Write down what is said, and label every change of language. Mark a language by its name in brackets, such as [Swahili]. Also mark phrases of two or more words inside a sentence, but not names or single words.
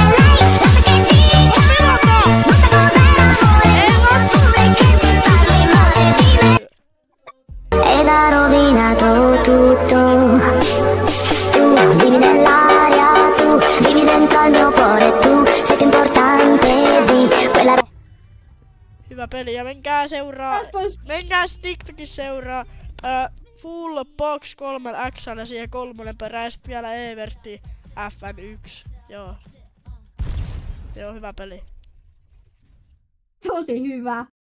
[Italian] Lei, lascia che dica lei, non sa cos'è l'amore. Lascia pure che ti parli male di me. Ed ha rovinato tutto. Tu vivi nell'aria, tu vivi dentro al mio cuore, tu sei più importante di quella. [Finnish] Hyvä peli ja menkää seuraa. Menkää TikTokin seuraa. Full Box 3X ja siihen 3 perään ja sit vielä Everti FN1. Joo. Joo, hyvä peli. Tosi hyvä.